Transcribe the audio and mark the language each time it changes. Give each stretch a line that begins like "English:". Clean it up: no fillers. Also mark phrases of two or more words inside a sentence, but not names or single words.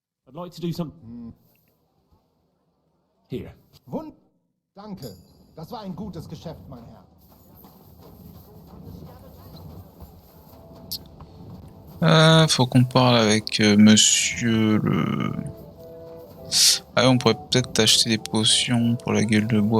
English: I'd like to do some... Here.
German: Danke. Das war ein gutes Geschäft, mein Herr.
French: Faut qu'on parle avec monsieur le... Ah, on pourrait peut-être acheter des potions pour la gueule de bois.